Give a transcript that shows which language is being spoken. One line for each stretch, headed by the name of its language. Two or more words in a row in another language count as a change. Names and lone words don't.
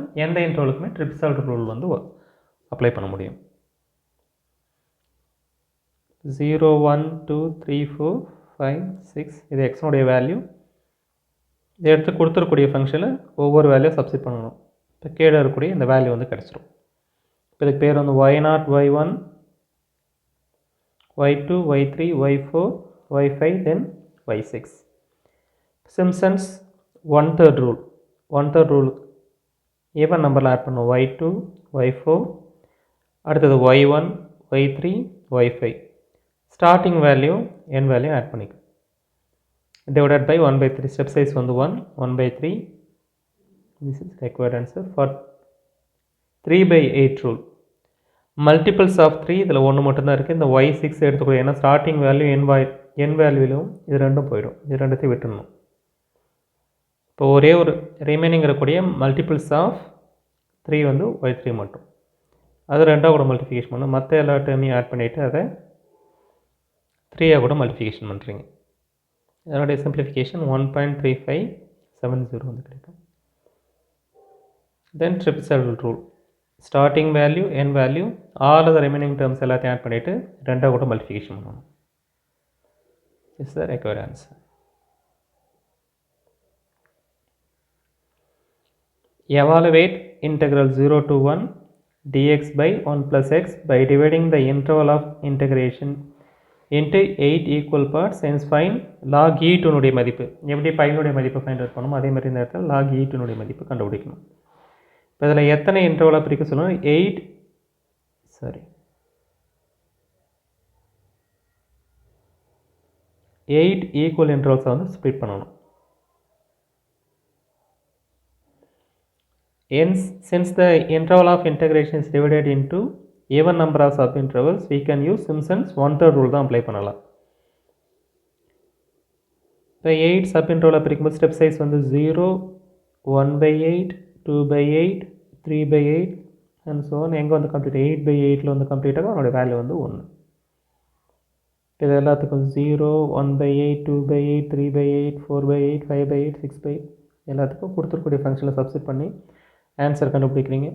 Tamil: எந்த இன்டர்வலுக்குமே
English: triple rule
Tamil: வந்து அப்ளை பண்ண முடியும். 0 1 2 3 4 5 6 இது எக்ஸ்னுடைய வேல்யூ. இதை எடுத்து கொடுத்துருக்கூடிய ஃபங்க்ஷனில் ஒவ்வொரு வேல்யூ சப்ஸ்டிட் பண்ணணும். இப்போ கீழே இருக்கக்கூடிய இந்த வேல்யூ வந்து கிடச்சிரும். இப்போ இதுக்கு பேர் வந்து y0, y1, y2, y3, y4, y5, தென் y6. சிம்சன்ஸ் 1/3 ரூல், 1/3 ரூல்
English: even number
Tamil: ஆட் பண்ணுவோம். y2, y4, அடுத்தது y1, y3, y5.
English: starting value end value
Tamil: ஆட் பண்ணிக்கும்.
English: divided by 1/3. step size வந்து 1/3. this is required answer for 3/8 rule. multiples of 3
Tamil: இதில் 1 மட்டும்தான் இருக்குது. இந்த y6 எடுத்துக்கூட, ஏன்னா
English: starting value
Tamil: என் வேல்யூவிலும் இது ரெண்டும் போயிடும். இது ரெண்டுத்தையும் விட்டுடணும். இப்போ ஒரே ஒரு ரிமைனிங் இருக்கக்கூடிய
English: multiples of 3
Tamil: வந்து y3 மட்டும், அது 2ஆக மல்டிஃபிகேஷன் பண்ணணும். மற்ற எல்லா டேர்மையும் ஆட் பண்ணிவிட்டு அதை 3ஆக கூட மல்டிஃபிகேஷன் பண்ணுறீங்க. இதனுடைய சிம்பிளிஃபிகேஷன் 1.3570 வந்து கிடைக்கும்.
English: then triple rule, starting value end value all the remaining terms
Tamil: எல்லாத்தையும் ஆட் பண்ணிவிட்டு 2ஆக கூட மல்டிஃபிகேஷன் பண்ணணும்.
English: is the required answer. Evaluate integral 0 to 1 dx by 1 plus x by dividing the interval of integration into 8 equal parts. Hence find log e2
Tamil: னுடைய மதிப்பு. எப்படி பையனுடைய மதிப்பு
English: find out
Tamil: பண்ணணும், அதே மாதிரி இந்த இடத்துல log e2 னுடைய மதிப்பு கண்டுபிடிக்கணும். இப்போ இதில் எத்தனை இன்டர்வலாக பிரிக்க சொல்லணும், 8 8
English: equal intervals
Tamil: வந்து ஸ்ப்ளிட் பண்ணணும்.
English: Since the interval of integration is divided into even number of sub intervals, we can use Simpson's 1/3 rule
Tamil: தான் அப்ளை பண்ணலாம். இப்போ 8
English: sub interval
Tamil: பிரிக்கும்போது
English: step size
Tamil: வந்து 0, 1/8, 2/8, 3/8
English: and so
Tamil: எங்கே வந்து கம்ப்ளீட் 8/8ல் வந்து கம்ப்ளீட் ஆகும். அதனுடைய வேல்யூ வந்து 1. இது எல்லாத்துக்கும் 0, 1/8, 2/8, 3/8, 4/8, 5/8, 6/8 எல்லாத்துக்கும் கொடுத்துருக்கூடிய ஃபங்க்ஷனில் சப்ஸ்டிட் பண்ணி ஆன்சர் கண்டுபிடிக்கிறீங்க.